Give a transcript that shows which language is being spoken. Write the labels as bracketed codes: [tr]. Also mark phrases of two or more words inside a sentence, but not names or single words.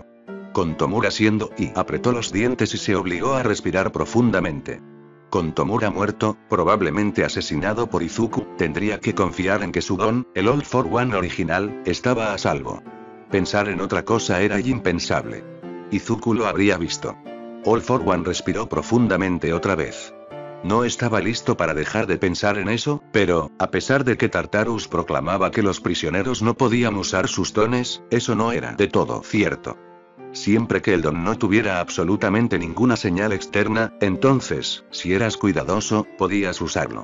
[es] Con Tomura siendo, y apretó los dientes y se obligó a respirar profundamente. Con Tomura muerto, probablemente asesinado por Izuku, tendría que confiar en que su don, el All for One original, estaba a salvo. Pensar en otra cosa era impensable. Izuku lo habría visto. All for One respiró profundamente otra vez. No estaba listo para dejar de pensar en eso, pero, a pesar de que Tartarus proclamaba que los prisioneros no podían usar sus dones, eso no era de todo cierto. Siempre que el don no tuviera absolutamente ninguna señal externa, entonces, si eras cuidadoso, podías usarlo.